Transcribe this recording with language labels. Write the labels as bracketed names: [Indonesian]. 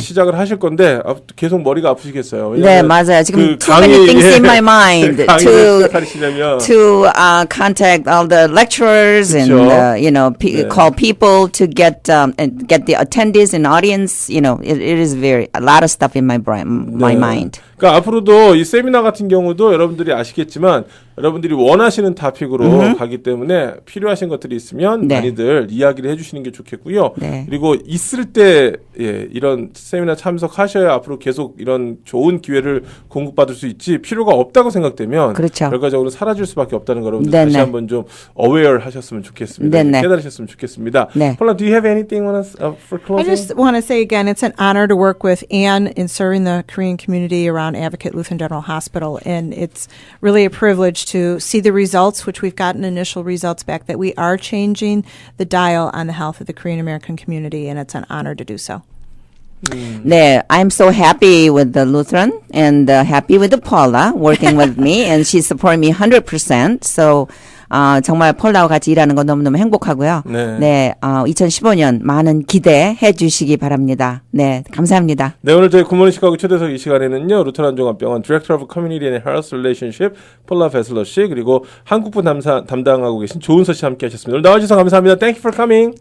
[Korean] 시작을 하실 건데 계속 머리가 아프시겠어요. 네, 맞아요. [English] 지금 too many things in my mind to contact all the lecturers [Korean] 그쵸? [English] and call people to get the attendees and audience. It is a lot of stuff in my brain, my mind. [Korean] 그러니까 앞으로도 이 세미나 같은 경우도 여러분들이 아시겠지만 여러분들이 원하시는 토픽으로 가기 때문에 필요하신 것들이 있으면 네. 많이들 이야기를 해주시는 게 좋겠고요. 네. 그리고 있을 때 이런 세미나 참석하셔야 앞으로 계속 이런 좋은 기회를 공급받을 수 있지 필요가 없다고 생각되면 그렇죠. 결과적으로 사라질 수밖에 없다는 거 여러분들 네네. 다시 한번 좀 aware 하셨으면 좋겠습니다. 네네. 깨달으셨으면 좋겠습니다. 네. [English] Paula, do you have anything for closing? I just want to say again, it's an honor to work with Anne in serving the Korean community around Advocate Lutheran General Hospital, and it's really a privilege to see the results, which we've gotten initial results back, that we are changing the dial on the health of the Korean American community, and it's an honor to do so. 네, I'm so happy with the Lutheran and happy with the Paula working with me, and she supported me 100%. [Korean] So 정말 폴라와 같이 일하는 건 너무너무 행복하고요. 네. 2015년 많은 기대해 주시기 바랍니다. 네, 감사합니다. 네, 오늘 저희 굿모닝 시카고 초대석 이 시간에는요, 루터란 종합병원 Director of Community and Health Relationship 폴라 베슬러 씨, 그리고 한국부 담당하고 계신 조은서 씨 함께 하셨습니다. 오늘 나와주셔서 감사합니다. [English] Thank you for coming.